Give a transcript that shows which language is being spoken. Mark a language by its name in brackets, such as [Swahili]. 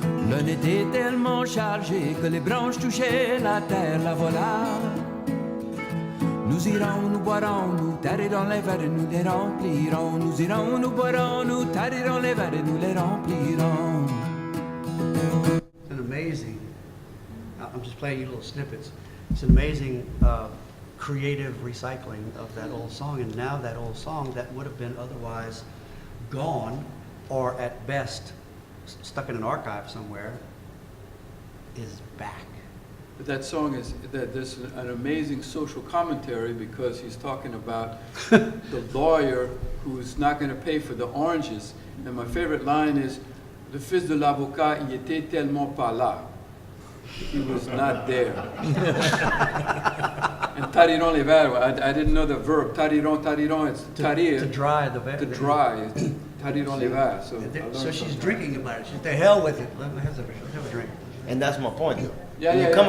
[French] L'un était tellement chargé que les branches touchaient la terre, la voilà. Nous irons, nous boirons, nous tarirons les verres et nous les remplirons. Nous irons, nous boirons, nous tarirons les verres et nous les remplirons. [English] and amazing. I'm just playing you little snippets. It's an amazing creative recycling of that old song, and now that old song that would have been otherwise gone, or at best stuck in an archive somewhere, is back. But that song is, there's an amazing social commentary because he's talking about the lawyer who's not going to pay for the oranges. And my favorite line is, [French] le fils de l'avocat, il était tellement pas là. [English] He was not there. And [French] tariron les verres, [English] I didn't know the verb, tariron, it's tarir. To dry the To dry, [French] tariron les verres. [English] So she's drinking about it. She's to hell with it. Let me have a drink. And that's my point. Yeah, When yeah, you come